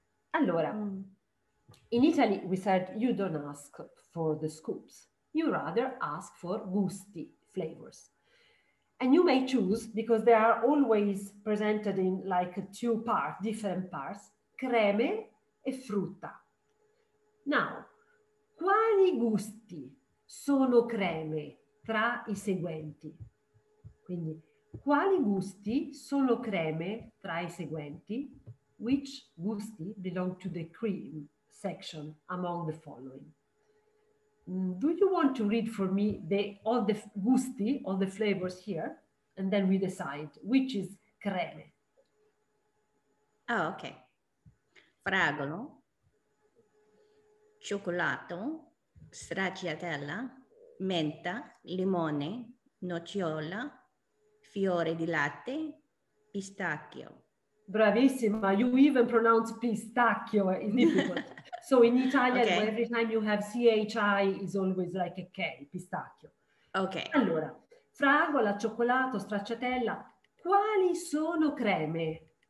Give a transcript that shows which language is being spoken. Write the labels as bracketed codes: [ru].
[en] Allora, in Italy, we said you don't ask for the scoops. You rather ask for gusti, flavors. And you may choose, because they are always presented in like two parts, different parts, [it] creme e frutta. Now, quali gusti sono creme tra i seguenti? Quindi, quali gusti sono creme tra i seguenti? [en] Which gusti belong to the cream section among the following? Do you want to read for me all the gusti, all the flavors here? And then we decide which is creme. Oh, okay. [it] Fragolo, cioccolato, stracciatella, menta, limone, nocciola, fiore di latte, pistacchio. [en] Bravissima, you even pronounce pistacchio, it's difficult. So in Italian, Okay. every time you have CHI is always like a K, pistacchio. Okay. [it] Allora, fragola, cioccolato, stracciatella, quali sono creme?